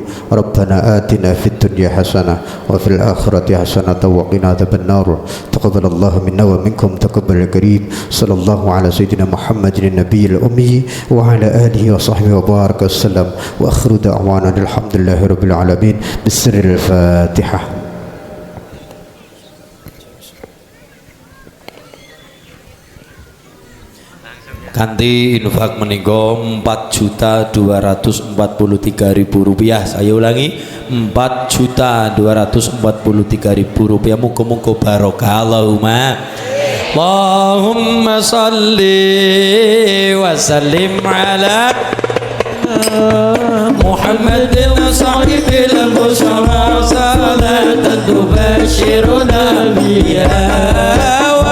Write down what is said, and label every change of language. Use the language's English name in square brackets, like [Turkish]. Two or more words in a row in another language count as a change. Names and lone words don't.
[Arabic] ربنا آتنا في الدنيا حسنة وفي الآخرة حسنة وقنا عذاب النار. تقبل الله منا ومنكم تقبل الكريم. صلى الله على سيدنا محمد النبي الأمي وعلى آله وصحبه وبارك وسلم وآخر دعوانا الحمد لله رب العالمين بسر الفاتحة. [Javanese] Kanti infak menika Rp4.243.000. [Indonesian] Saya ulangi Rp4.243.000. [Javanese] Muga-muga barokah. [Arabic] اللهم صل وسلم على محمد صاحب البشرى صلاة تبشرنا بها